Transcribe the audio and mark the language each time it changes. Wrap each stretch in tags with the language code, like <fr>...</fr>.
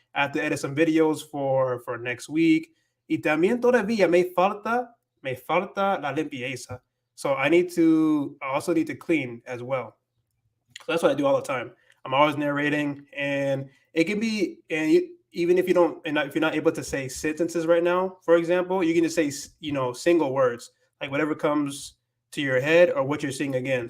<en>I have to edit some videos for next week.</en> <es>Y también todavía me falta la limpieza.</es> <en>So I also need to clean as well. So that's what I do all the time. I'm always narrating, and it can be, even if you don't, and if you're not able to say sentences right now, for example, you can just say, single words, like whatever comes to your head or what you're seeing again.</en>